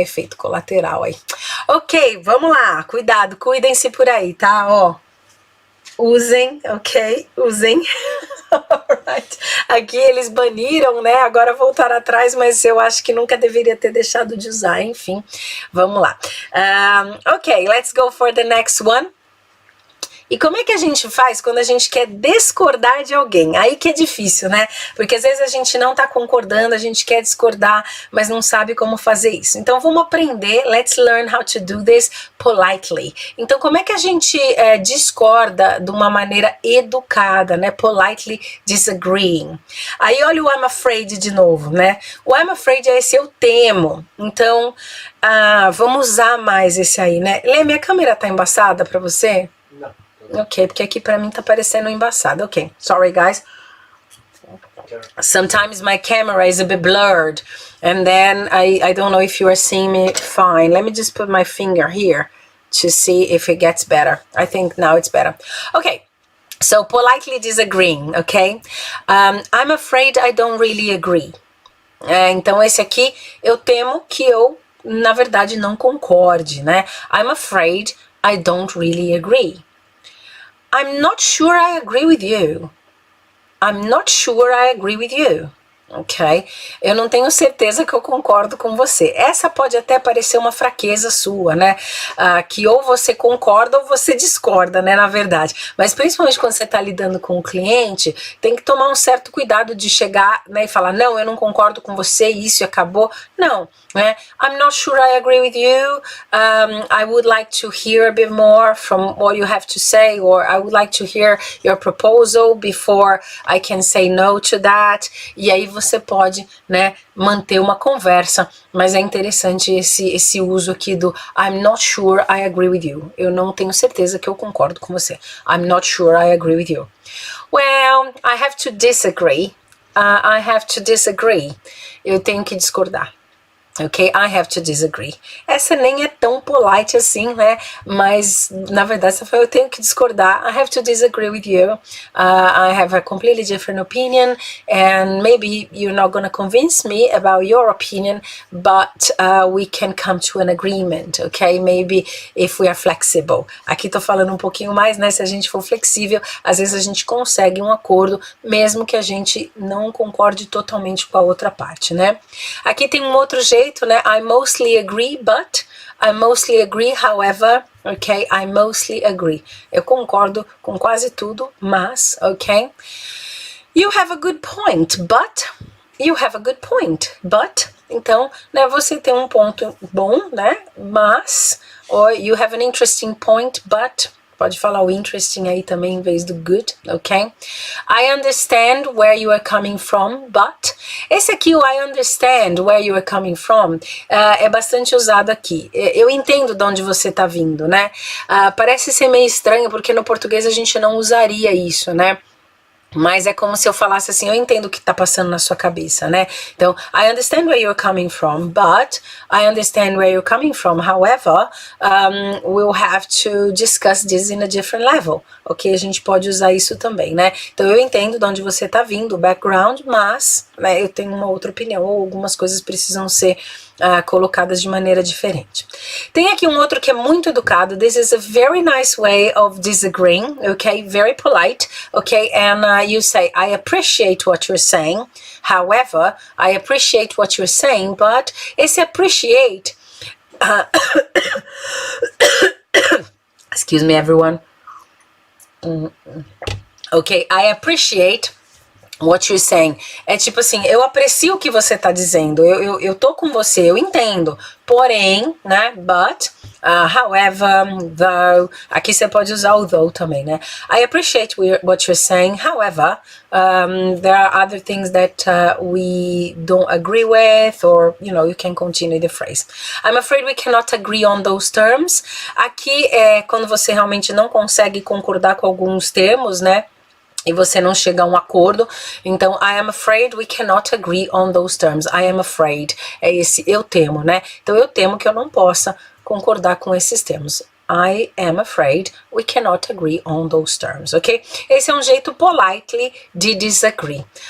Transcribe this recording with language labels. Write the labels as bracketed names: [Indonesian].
[Portuguese] Efeito colateral aí. Ok, vamos lá, cuidado, cuidem-se por aí, tá? Ó, usem, ok? Usem. Alright. Aqui eles baniram, né? Agora voltaram atrás, mas eu acho que nunca deveria ter deixado de usar. Enfim, vamos lá. [English] Ok, let's go for the next one. [Portuguese] E como é que a gente faz quando a gente quer discordar de alguém? Aí que é difícil, né? Porque às vezes a gente não tá concordando, a gente quer discordar, mas não sabe como fazer isso. Então vamos aprender, [English] let's learn how to do this politely. [Portuguese] Então como é que a gente discorda de uma maneira educada, né? [English] Politely disagreeing. [Portuguese] Aí olha o I'm afraid de novo, né? O I'm afraid é esse eu temo. Então vamos usar mais esse aí, né? Lê, minha câmera tá embaçada pra você? Não. Ok, porque aqui pra mim tá parecendo embaçado. [English] Ok, sorry guys. Sometimes my camera is a bit blurred and then I don't know if you are seeing me fine. Let me just put my finger here to see if it gets better. I think now it's better. Okay, so politely disagreeing, okay? I'm afraid I don't really agree. [Portuguese] Então esse aqui eu temo que eu, na verdade, não concorde, né? [English] I'm afraid I don't really agree. I'm not sure I agree with you. I'm not sure I agree with you. Ok? [Portuguese] Eu não tenho certeza que eu concordo com você. Essa pode até parecer uma fraqueza sua, né? Que ou você concorda ou você discorda, né? Na verdade. Mas principalmente quando você está lidando com o cliente, tem que tomar um certo cuidado de chegar, né, e falar, não, eu não concordo com você, isso acabou. Não, né? [English] I'm not sure I agree with you. I would like to hear a bit more from what you have to say, or I would like to hear your proposal before I can say no to that. [Portuguese] E aí você pode, né, manter uma conversa, mas é interessante esse uso aqui do [English] I'm not sure I agree with you. [Portuguese] Eu não tenho certeza que eu concordo com você. [English] I'm not sure I agree with you. Well, I have to disagree. I have to disagree. [Portuguese] Eu tenho que discordar. [English] Ok, I have to disagree. [Portuguese] Essa nem é tão polite assim, né? Mas, na verdade, você falou, eu tenho que discordar. [English] I have to disagree with you. I have a completely different opinion. And maybe you're not going to convince me about your opinion, but we can come to an agreement, ok? Maybe if we are flexible. [Portuguese] Aqui tô falando um pouquinho mais, né? Se a gente for flexível, às vezes a gente consegue um acordo, mesmo que a gente não concorde totalmente com a outra parte, né? Aqui tem um outro jeito, né? [English] I mostly agree, but I mostly agree, however, ok? I mostly agree. [Portuguese] Eu concordo com quase tudo, mas, ok? [English] You have a good point, but you have a good point, but. [Portuguese] Então, né, você tem um ponto bom, né? [English] Mas, or you have an interesting point, but. [Portuguese] Pode falar o interesting aí também em vez do good, ok? [English] I understand where you are coming from, but... [Portuguese] Esse aqui, o [English] I understand where you are coming from, [Portuguese] é bastante usado aqui. Eu entendo de onde você está vindo, né? Parece ser meio estranho, porque no português a gente não usaria isso, né? Mas é como se eu falasse assim, eu entendo o que está passando na sua cabeça, né? [English] Então, I understand where you're coming from, but I understand where you're coming from. However, we'll have to discuss this in a different level. [Portuguese] Ok? A gente pode usar isso também, né? Então, eu entendo de onde você está vindo, o background, mas, né, eu tenho uma outra opinião, ou algumas coisas precisam ser colocadas de maneira diferente. Tem aqui um outro que é muito educado. [English] This is a very nice way of disagreeing, okay? Very polite, okay? And you say, I appreciate what you're saying. However, I appreciate what you're saying, but esse appreciate... excuse me, everyone. Okay, I appreciate... what you're saying. [Portuguese] É tipo assim, eu aprecio o que você tá dizendo, eu tô com você, eu entendo, porém, né, [English] but, however, though, [Portuguese] aqui você pode usar o though também, né, [English] I appreciate what you're saying, however, there are other things that we don't agree with, or, you know, you can continue the phrase. I'm afraid we cannot agree on those terms. [Portuguese] Aqui é quando você realmente não consegue concordar com alguns termos, né, e você não chega a um acordo. [English] Então, I am afraid we cannot agree on those terms. I am afraid. [Portuguese] É esse eu temo, né? Então, eu temo que eu não possa concordar com esses termos. [English] I am afraid we cannot agree on those terms, ok? [Portuguese] Esse é um jeito politely de disagree.